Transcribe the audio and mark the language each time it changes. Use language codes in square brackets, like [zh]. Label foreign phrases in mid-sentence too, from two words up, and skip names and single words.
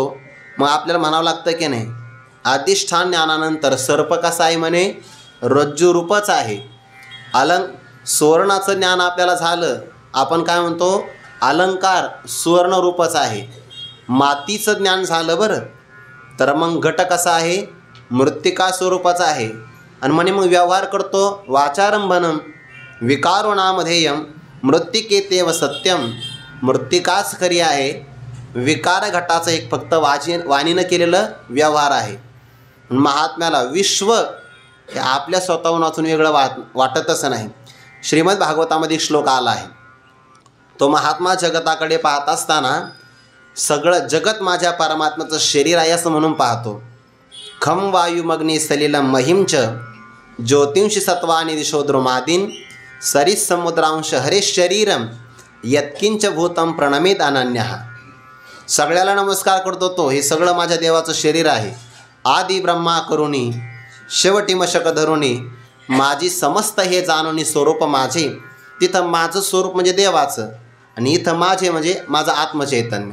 [mr] मग आपल्याला म्हणावं लागतं की नाही, अधिष्ठान ज्ञानानंतर सर्प कसा आहे म्हणे, रज्जूरूपच आहे. सुवर्णाचं ज्ञान आपल्याला झालं, आपण काय म्हणतो, अलंकार सुवर्णरूपच आहे. मातीचं ज्ञान झालं बरं, तर मग घट कसा आहे, मृत्तिका स्वरूपाचा आहे. आणि म्हणे मग व्यवहार करतो [sa] वाचारंभनम विकारो नामधेयम मृत्तिकेतेव सत्यम. [mr] मृत्तिकाच खरी आहे, विकार घटाचं एक फक्त वाणीनं केलेलं व्यवहार आहे. महात्म्याला विश्व हे आपल्या स्वतःहून वाचून वेगळं वाटतच नाही. श्रीमद भागवतामध्ये श्लोक आला आहे. तो महात्मा जगताकडे पाहत असताना सगळं जगत माझ्या परमात्म्याचं शरीर आहे असं म्हणून पाहतो. [sa] खम वायुमग्नी सलिलम महिंच ज्योतिंशी सत्वानी दिशोद्रुमादीन सरिस समुद्रांश हरे शरीरम यत्किंच भूतम प्रणमित अनन्यः. [mr] सगळ्याला नमस्कार करतो तो, हे सगळं माझ्या देवाचं शरीर आहे. आदि ब्रह्मा करुणी शेवटी मशक धरुणी माझी समस्त हे जाणूनी स्वरूप माझे. तिथं माझं स्वरूप म्हणजे देवाचं आणि इथं माझे म्हणजे माझं आत्मचैतन्य.